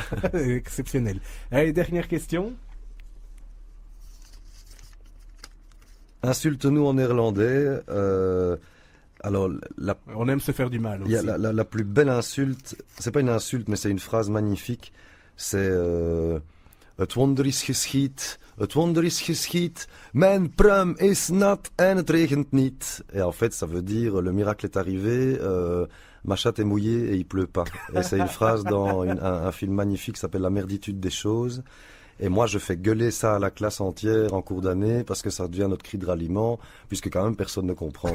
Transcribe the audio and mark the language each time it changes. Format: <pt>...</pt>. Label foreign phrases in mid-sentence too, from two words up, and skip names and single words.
<fr>Exceptionnel. Allez, dernière question. Insulte-nous en néerlandais. Alors, on aime se faire du mal aussi. La plus belle insulte, c'est pas une insulte, mais c'est une phrase magnifique.</fr> <nl>C'est het wonder is geschied, het wonder is geschied, mijn pruim is nat en het regent niet.</nl> <fr>Et en fait, ça veut dire le miracle est arrivé, ma chatte est mouillée et il pleut pas. Et c'est une phrase dans un film magnifique qui s'appelle La merditude des choses. Et moi, je fais gueuler ça à la classe entière en cours d'année parce que ça devient notre cri de ralliement, puisque quand même personne ne comprend.</fr>